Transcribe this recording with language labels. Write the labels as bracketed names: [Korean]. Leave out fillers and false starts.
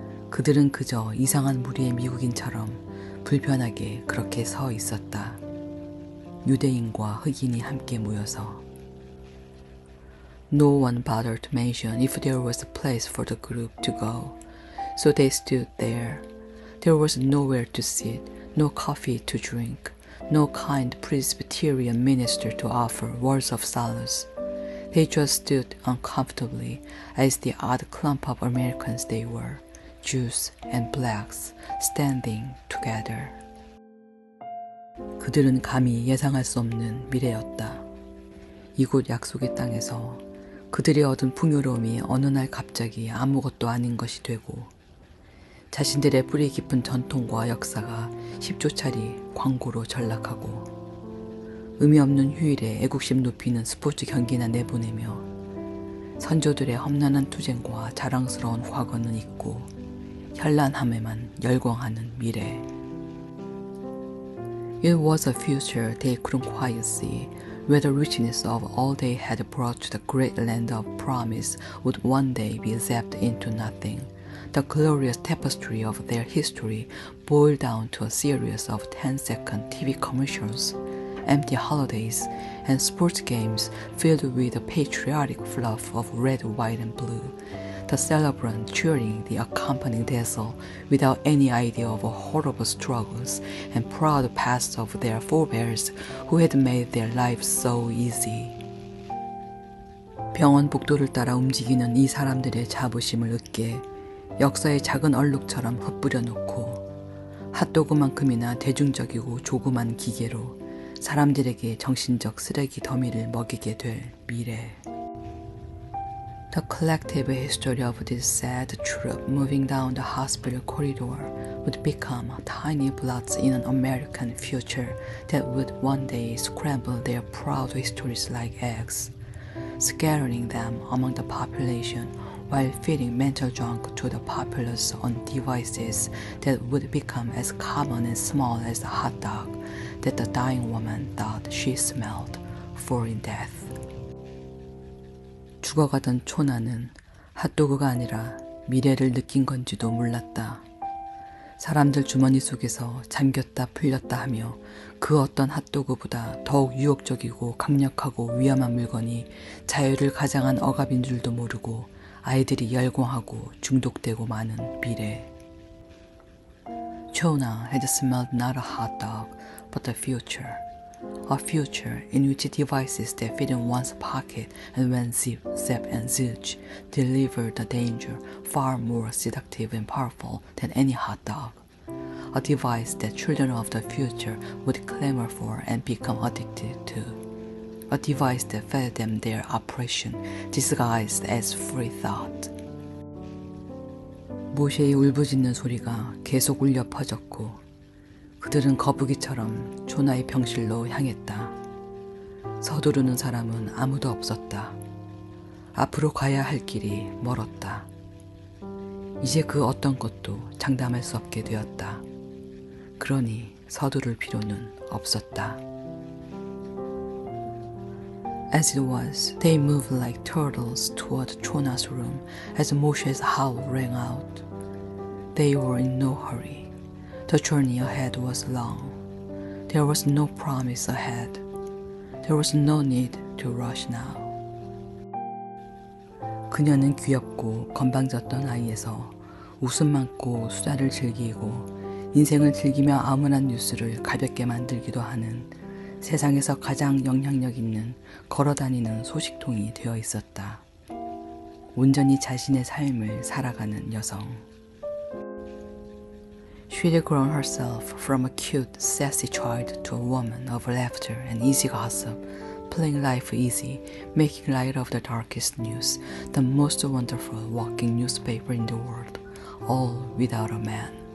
[Korean] 그들은 그저 이상한 무리의 미국인처럼 불편하게 그렇게 서 있었다. 유대인과 흑인이 함께 모여서 [English] No one bothered to mention if there was a place for the group to go, so they stood there. There was nowhere to sit, no coffee to drink, no kind Presbyterian minister to offer words of solace. They just stood uncomfortably as the odd clump of Americans they were, Jews and blacks, standing together. [Korean] 그들은 감히 예상할 수 없는 미래였다. 이곳 약속의 땅에서 그들이 얻은 풍요로움이 어느 날 갑자기 아무것도 아닌 것이 되고 자신들의 뿌리 깊은 전통과 역사가 10조짜리 광고로 전락하고 의미 없는 휴일에 애국심 높이는 스포츠 경기나 내보내며 선조들의 험난한 투쟁과 자랑스러운 과거는 잊고 현란함에만 열광하는 미래. [English] It was a future they couldn't quite see, where the richness of all they had brought to the great land of promise would one day be zapped into nothing. The glorious tapestry of their history boiled down to a series of 10-second TV commercials, empty holidays, and sports games filled with the patriotic fluff of red, white, and blue, the celebrant cheering the accompanying dazzle without any idea of horrible struggles and proud pasts of their forebears who had made their lives so easy. [Korean] 병원 복도를 따라 움직이는 이 사람들의 자부심을 으깨 역사의 작은 얼룩처럼 흩뿌려 놓고 핫도그만큼이나 대중적이고 조그만 기계로 사람들에게 정신적 쓰레기 더미를 먹이게 될 미래. [English] The collective history of this sad troop moving down the hospital corridor would become tiny blots in an American future that would one day scramble their proud histories like eggs, scattering them among the population while feeding mental junk to the populace on devices that would become as common and small as the hot dog that the dying woman thought she smelled foreign death. [Korean] 죽어가던 초나는 핫도그가 아니라 미래를 느낀 건지도 몰랐다. 사람들 주머니 속에서 잠겼다 풀렸다 하며 그 어떤 핫도그보다 더욱 유혹적이고 강력하고 위험한 물건이 자유를 가장한 억압인 줄도 모르고 아이들이 열광하고 중독되고 마는 미래. [English] Chona had smelled not a hot dog, but the future. A future in which devices that fit in one's pocket and went zip, zap, and zilch delivered the danger far more seductive and powerful than any hot dog. A device that children of the future would clamor for and become addicted to. A device that fed them their oppression, disguised as free thought. [Korean] 모세의 울부짖는 소리가 계속 울려 퍼졌고 그들은 거북이처럼 조나의 병실로 향했다. 서두르는 사람은 아무도 없었다. 앞으로 가야 할 길이 멀었다. 이제 그 어떤 것도 장담할 수 없게 되었다. 그러니 서두를 필요는 없었다. [English] As it was, they moved like turtles toward Chona's room as Moshe's howl rang out. They were in no hurry. The journey ahead was long. There was no promise ahead. There was no need to rush now. [Korean] 그녀는 귀엽고 건방졌던 아이에서 웃음 많고 수다를 즐기고 인생을 즐기며 암울한 뉴스를 가볍게 만들기도 하는 세상에서 가장 영향력 있는 걸어다니는 소식통이 되어 있었다. 온전히 자신의 삶을 살아가는 여성. [English] She had grown herself from a cute, sassy child to a woman of laughter and easy gossip, playing life easy, making light of the darkest news, the most wonderful walking newspaper in the world, all without a man.